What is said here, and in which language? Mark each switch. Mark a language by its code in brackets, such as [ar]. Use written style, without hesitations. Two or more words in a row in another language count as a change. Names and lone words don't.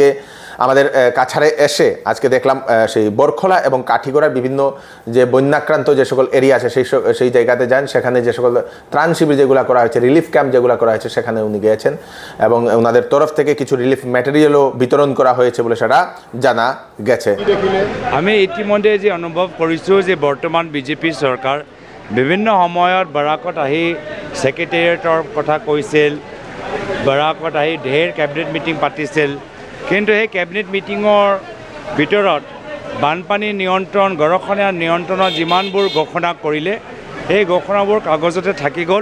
[bn] আজকে আমাদের কাছাড়ে এসে আজকে দেখলাম সেই বরখোলা এবং কাঠিগড়ার বিভিন্ন যে বন্যাক্রান্ত যে সকল এরিয়া আছে সেই জায়গাতে যান, সেখানে যে সকল ত্রাণ শিবির যেগুলো করা হয়েছে, [en] relief camp [bn] যেগুলো করা হয়েছে, সেখানে উনি গিয়েছেন এবং ওনাদের তরফ থেকে কিছু [en] relief materialও [bn] বিতরণ করা হয়েছে বলে সেটা জানা গেছে। [as] আমি ইতিমধ্যে যে অনুভৱ কৰিছোঁ যে বৰ্তমান বিজেপি চৰকাৰ বিভিন্ন সময়ত বাৰাকত আহি ছেক্ৰেটেৰিয়েটৰ কথা কৈছিল, বাৰাকত আহি ঢেৰ [en] cabinet meeting [as] পাতিছিল, কিন্তু সেই [en] cabinet meetingৰ [as] ভিতৰত বানপানী নিয়ন্ত্ৰণ, গৰাখহনীয়া নিয়ন্ত্ৰণৰ যিমানবোৰ ঘোষণা কৰিলে সেই ঘোষণাবোৰ কাগজতে থাকি গ'ল।